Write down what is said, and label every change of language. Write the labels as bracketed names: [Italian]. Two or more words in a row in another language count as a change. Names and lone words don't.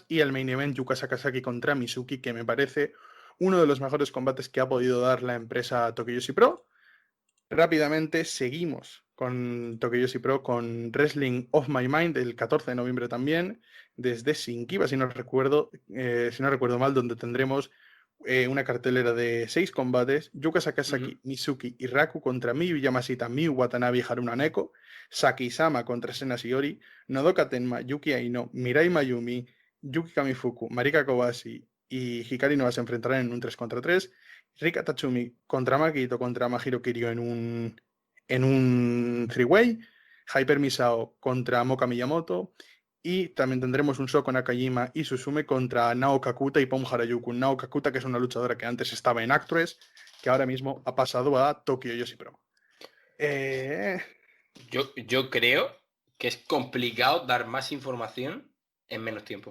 [Spanish] Y el [English] main event [Spanish] Yuka Sakazaki contra Mizuki, que me parece uno de los mejores combates que ha podido dar la empresa Tokiyoshi Pro. Rápidamente seguimos con Tokiyoshi Pro, con Wrestling of My Mind el 14 de noviembre también, desde Shinkiba, si no recuerdo mal, donde tendremos una cartelera de 6 combates: Yuka Sakazaki, Mizuki y Raku contra Miyu Yamashita, Miu Watanabe y Haruna Neko, Saki-sama contra Sena Shiori, Nodoka Tenma, Yuki Aino, Mirai Mayumi, Yuki Kamifuku, Marika Kobashi y Hikari Noa se enfrentarán en un 3 contra 3. Rika Tatsumi contra Makito contra Mahiro Kirio en un 3-way. Hyper Misao contra Moka Miyamoto. Y también tendremos un Shoko Nakajima y Susume contra Nao Kakuta y Pom Harajuku. Nao Kakuta, que es una luchadora que antes estaba en Actress, que ahora mismo ha pasado a Tokiyoshi Pro. Yo creo que es complicado dar más información en menos tiempo.